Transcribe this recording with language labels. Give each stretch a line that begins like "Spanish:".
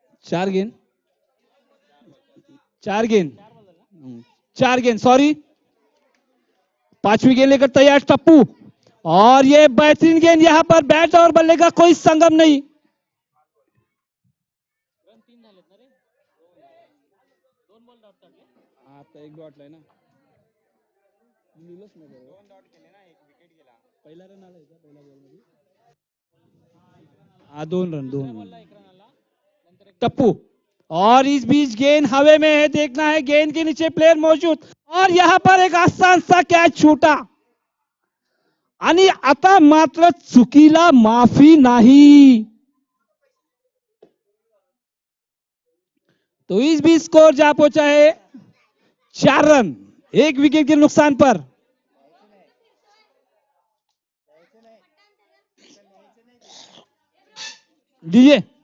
Hindi: 4 गेंद 4 गेंद 4 गेंद, सॉरी, 5वीं गेंद लेकर तैयार टप्पू। और ये बेहतरीन गेंद, यहां पर बैट और बल्ले का कोई संगम नहीं। एक डॉट लेना,
Marathi: पहिला रन आला का पहिला बॉल मध्ये?
Hindi: हाँ 2 रन, 2 रन टप्पू। और इस बीच गेंद हवे में है, देखना है गेंद के नीचे प्लेयर मौजूद, और यहां पर एक आसान सा कैच छूटा।
Marathi: आणि आता मात्र चुकीला माफी नाही।
Hindi: तो इस बीच स्कोर जा पहुंचा है 4 रन, 1 विकेट के नुकसान पर। दीजिए।